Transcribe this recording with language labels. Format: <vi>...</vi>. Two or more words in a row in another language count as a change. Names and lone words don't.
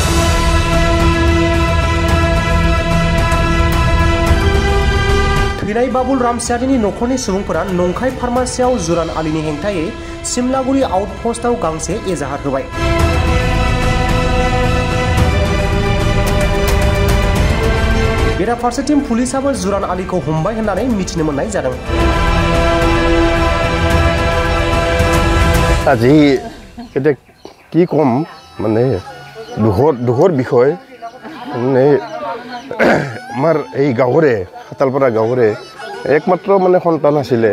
<brx>थैनाय बाबुल रामसियारिनि नखरनि सुबुंफोरा नंखाय फार्मासियाव जुरान आलीनि हेंथायै सिमलागुरि आउटपस्टआव गांसे एजाहार होबाय। बेराफारसेथिं पुलिसाबो जुरान आलीखौ हमबाय होननानै मिथिनो मोननाय जादों।</brx> <as>আজি এটা কি কম মানে দুখৰ বিষয় মানে আমাৰ এই গাঁৱৰে খাতালপাৰা গাঁৱৰে একমাত্ৰ মানে সন্তান আছিলে।</as>